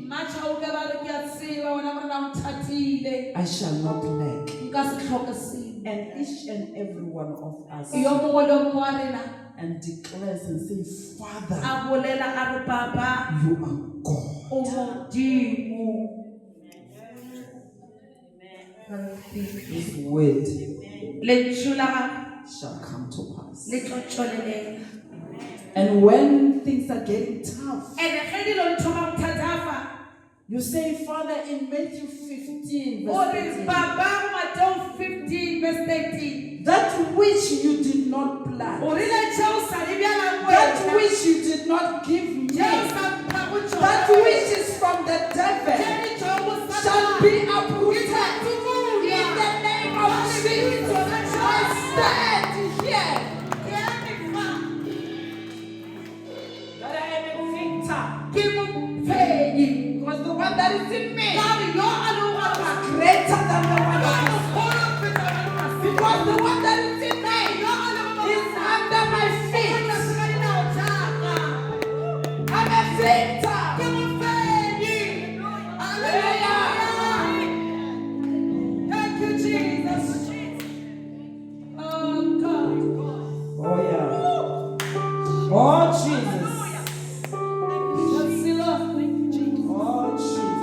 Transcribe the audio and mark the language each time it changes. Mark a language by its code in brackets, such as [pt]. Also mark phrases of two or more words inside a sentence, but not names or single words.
[nso] Matšha o ke ba re ke a tseba wena morena o nthatile. [en] I shall not lack. [nso] Nka se tlhoke selo. [en] And each and every one of us [nso] Yo mongwe le mongwe wa rena [en] and declares and says, Father, [nso] a bolela a re Baba [en] you are God. [nso] o Modimo. [en] His word [nso] Lentšu la gagwe [en] shall come to pass. [nso] le tlo tšwelelela. [en] And when things are getting tough, [nso] Ene ge dilo di thoma go thatafa [en] you say, Father, in Matthew 15, verse [nso] o re [en] 13, [nso] Baba Mateo 15 verse 13 [en] that which you did not [nso] o [en] plant, [nso] rile tšeo sa di bjalang [en] that [nso] wena, [en] which you did not give me, [nso] tšeo sa mphago tšona, [en] that which is from the [nso] tše [en] devil, [nso] di tšeo go Satana, [en] shall be [nso] di [en] uprooted. [nso] tla tumulwa. [en] In the name of Jesus, I stand here. [nso] Ke eme fa, [en] That I am a victor. [nso] ke mophenyi. [en] Because the one that is in me [nso] Ka re yo a leng gore [en] is greater than the one [nso] yo a [en] that is. [nso] mogolo go feta ba le masimo. [en] Because the one that is in me [nso] Yo a leng gore [en] is under my [nso] o [en] feet. [nso] tlase ga dinao tša ka. [en] I'm a victor. [nso] Ke mophenyi. [en] Hallelujah. Thank you, Jesus. Oh, God. Oh yeah. Oh Jesus. That's the love. Oh Jesus.